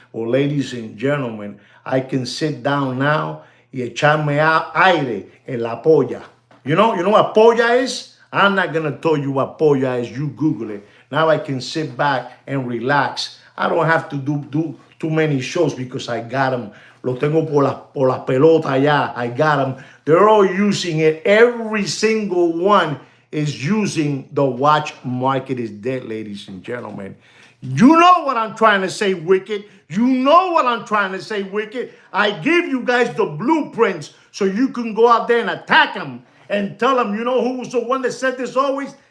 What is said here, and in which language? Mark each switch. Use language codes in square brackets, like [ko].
[en] Well, ladies and gentlemen, I can sit down now [es] y echarme aire en la polla. [en] You know what polla is? I'm not going to tell you what polla is. You Google it. Now I can sit back and relax. I don't have to do too many shows because I got them. [es] Lo tengo por la pelota allá. [en] I got them. They're all using it. Every single one is using the watch market is dead, ladies and gentlemen. You know what I'm trying to say, Wicked. You know what I'm trying to say, Wicked. I give you guys the blueprints so you can go out there and attack them and tell them, you know who was the one that said this always?